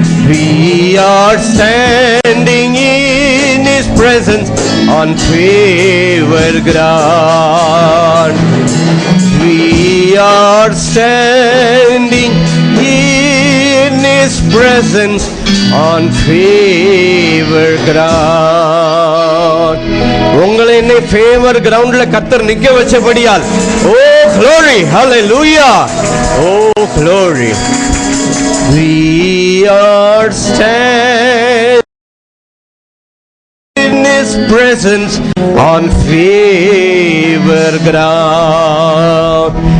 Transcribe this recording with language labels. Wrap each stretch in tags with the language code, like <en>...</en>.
<en>We are standing in His presence on favored ground. We are standing in His presence on favored ground.</en> <ta>உங்களை என்னை favour கிரவுண்ட்ல கர்த்தர் நிக்க வச்சபடியால், ஓ</ta> <en>glory, hallelujah, oh glory. We are standing in His presence on favored ground.</en>